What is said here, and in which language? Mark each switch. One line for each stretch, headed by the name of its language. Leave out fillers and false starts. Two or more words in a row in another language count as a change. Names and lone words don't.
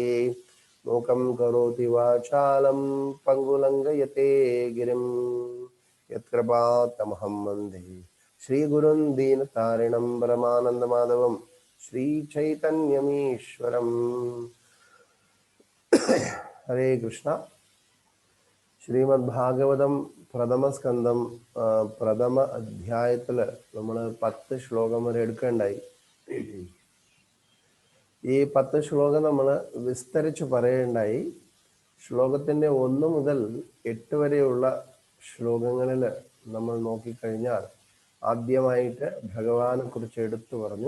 Sanskrit: मूकं करोति वाचालं पङ्गुलङ्घयते गिरिं यत्कृपातमहं वन्दे श्रीगुरुं दीनतारिणं परमानन्दमाधवं श्रीचैतन्यमीश्वरम्. हरे कृष्ण.
Malayalam: ശ്രീമദ്ഭാഗവതം പ്രഥമസ്കന്ധം പ്രഥമ അധ്യായത്തിൽ നമ്മൾ 10 ശ്ലോകം വരെ എടുക്കേണ്ടായി. ഈ 10 ശ്ലോകം നമ്മൾ വിസ്തരിച്ച് പറയേണ്ടായി. ശ്ലോകത്തിൻ്റെ 1 മുതൽ 8 വരെയുള്ള ശ്ലോകങ്ങളിൽ നമ്മൾ നോക്കിക്കഴിഞ്ഞാൽ ആദ്യമായിട്ട് ഭഗവാനെ കുറിച്ച് എടുത്തു പറഞ്ഞു.